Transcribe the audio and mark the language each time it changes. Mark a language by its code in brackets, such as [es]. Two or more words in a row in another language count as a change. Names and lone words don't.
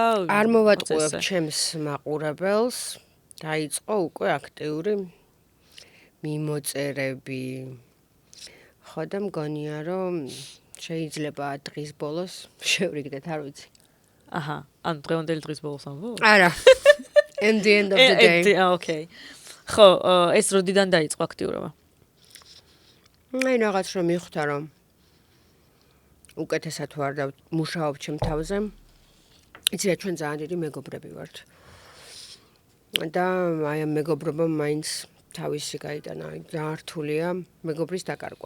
[ka] არ მოვატყუებ ჩემს მაყურებელს, დაიწყო უკვე აქტიური მიმოწერები. ხო და მგონია რომ შეიძლება დღის ბოლოს შევრიგდეთ, არ ვიცი. აჰა, ანუ დღევანდელი დღის ბოლოს ამბობ? არა. [en] In the end of the day. Okay. [ka] ხო, ეს როდიდან დაიწყო აქტიურობა? აი რაღაც რომ მივხვდა რომ უკეთესად ვარ და მუშაობ ჩემ თავზე. იცი რა ჩვენ ძალიან დიდი მეგობრები ვართ. და აი ამ მეგობრობამ მაინც თავისი გაიტანა, ძალიან რთულია მეგობრის დაკარგვა.